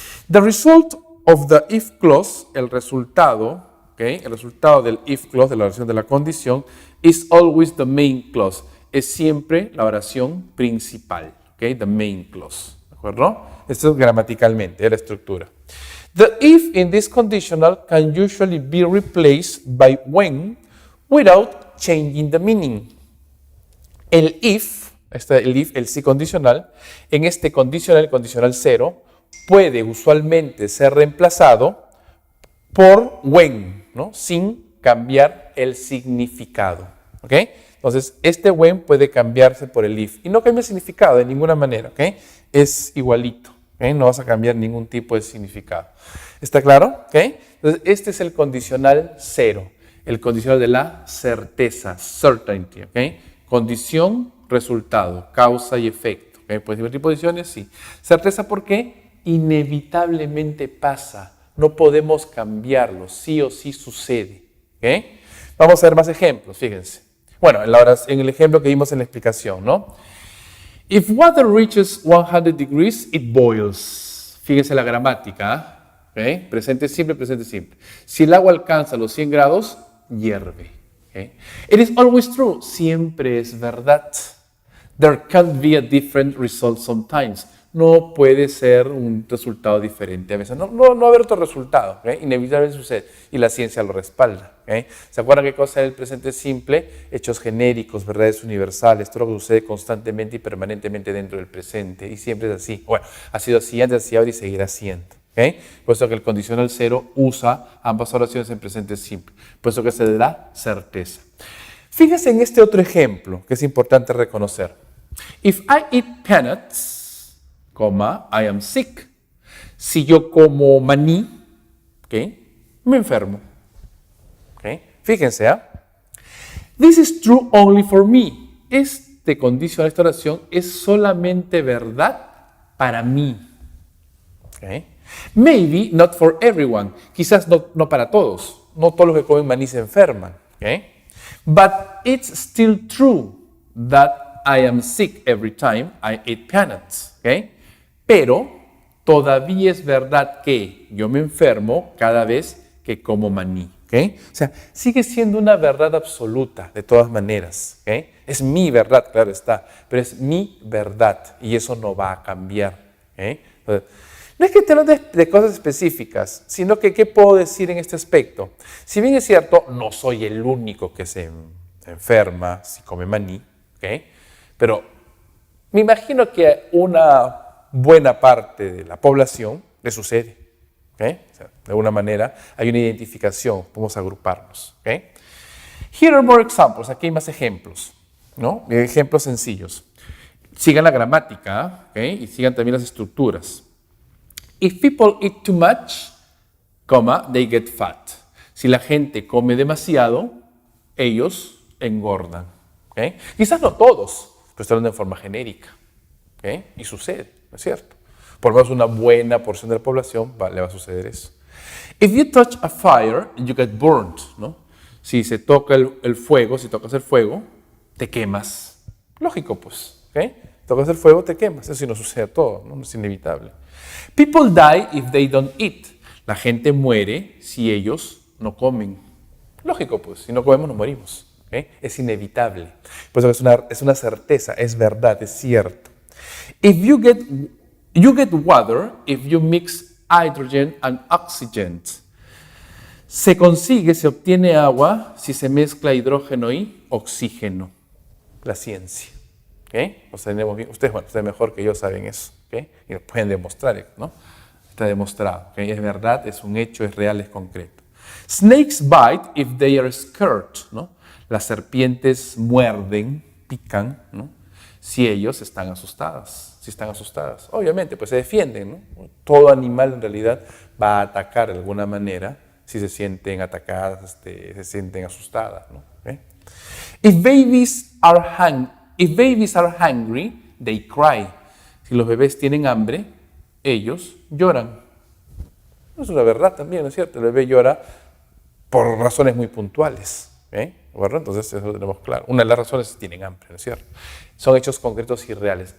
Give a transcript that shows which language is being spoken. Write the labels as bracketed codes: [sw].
[en] The result of the if clause, [es] el resultado, [en] ¿okay? [es] El resultado del if clause, de la oración de la condición, [en] is always the main clause. [es] Es siempre la oración principal, ¿okay? [en] The main clause, [es] ¿de acuerdo? Esto es gramaticalmente, es la estructura. [en] The if in this conditional can usually be replaced by when without changing the meaning. [es] El if, el sí condicional, en este condicional, el condicional cero, puede usualmente ser reemplazado por when, ¿no? Sin cambiar el significado, ¿ok? Entonces, este when puede cambiarse por el if y no cambia el significado de ninguna manera, ¿ok? Es igualito, ¿ok? No vas a cambiar ningún tipo de significado. ¿Está claro? ¿Ok? Entonces, este es el condicional cero, el condicional de la certeza, certainty, ¿ok? Condición, resultado, causa y efecto. ¿Okay? ¿Puedes invertir posiciones? Sí. Certeza, ¿por qué? Inevitablemente pasa. No podemos cambiarlo. Sí o sí sucede. ¿Okay? Vamos a ver más ejemplos, fíjense. Bueno, en el ejemplo que vimos en la explicación, ¿no? [en] If water reaches 100 degrees, it boils. [es] Fíjense la gramática. ¿Okay? Presente simple, presente simple. Si el agua alcanza los 100 grados, hierve. [en] Okay. It is always true. [es] Siempre es verdad. [en] There can't be a different result sometimes. [es] No puede ser un resultado diferente a veces. No va a haber otro resultado. Okay. Inevitablemente sucede. Y la ciencia lo respalda. Okay. ¿Se acuerdan qué cosa es el presente simple? Hechos genéricos, verdades universales. Todo lo que sucede constantemente y permanentemente dentro del presente. Y siempre es así. Bueno, ha sido así antes, así ahora y seguirá siendo. ¿Okay? Por eso que el condicional cero usa ambas oraciones en presente simple. Por eso que se le da certeza. Fíjese en este otro ejemplo que es importante reconocer. [en] If I eat peanuts, I am sick. [es] Si yo como maní, ¿okay? Me enfermo. ¿Okay? Fíjense, ¿eh? [en] This is true only for me. [es] Este condicional, esta oración es solamente verdad para mí. ¿Okay? [en] Maybe not for everyone. [es] Quizás no para todos. No todos los que comen maní se enferman. ¿Okay? [en] But it's still true that I am sick every time I eat peanuts. [es] ¿Okay? Pero todavía es verdad que yo me enfermo cada vez que como maní. ¿Okay? O sea, sigue siendo una verdad absoluta de todas maneras. ¿Okay? Es mi verdad, claro está. Pero es mi verdad y eso no va a cambiar. ¿Okay? Entonces, No es que te hablo de cosas específicas, sino que ¿qué puedo decir en este aspecto? Si bien es cierto, no soy el único que se enferma si come maní, ¿ok? Pero me imagino que a una buena parte de la población le sucede, ¿ok? O sea, de alguna manera hay una identificación, podemos agruparnos, ¿ok? [en] Here are more examples, [es] aquí hay más ejemplos, ¿no? Ejemplos sencillos. Sigan la gramática, ¿ok? Y sigan también las estructuras. [en] If people eat too much, they get fat. [es] Si la gente come demasiado, ellos engordan. ¿Okay? Quizás no todos, pero estoy hablando de forma genérica. ¿Okay? Y sucede, ¿no es cierto? Por lo menos una buena porción de la población le va a suceder eso. [en] If you touch a fire, you get burnt, [es] ¿no? Si se toca el fuego, si tocas el fuego, te quemas. Lógico, pues. ¿Okay? Tocas el fuego, te quemas. Eso sí nos sucede a todos, ¿no? Es inevitable. [en] People die if they don't eat. [es] La gente muere si ellos no comen. Lógico, pues. Si no comemos, nos morimos. ¿Okay? Es inevitable. Pues es una certeza, es verdad, es cierto. [en] If you get water if you mix hydrogen and oxygen. [es] Se obtiene agua si se mezcla hidrógeno y oxígeno. La ciencia. ¿Okay? Ustedes mejor que yo saben eso. ¿Okay? Y lo pueden demostrar, ¿no? Está demostrado. ¿Okay? Es verdad, es un hecho, es real, es concreto. [en] Snakes bite if they are scared, [es] ¿no? Las serpientes muerden, pican, ¿no? Si ellos están asustadas. Si están asustadas. Obviamente, pues se defienden, ¿no? Todo animal en realidad va a atacar de alguna manera si se sienten atacadas, se sienten asustadas, ¿no? ¿Okay? [en] If babies are hungry, they cry. [es] Si los bebés tienen hambre, ellos lloran. Es una verdad también, ¿no es cierto? El bebé llora por razones muy puntuales. ¿Verdad? Entonces eso lo tenemos claro. Una de las razones es que tienen hambre, ¿no es cierto? Son hechos concretos y reales.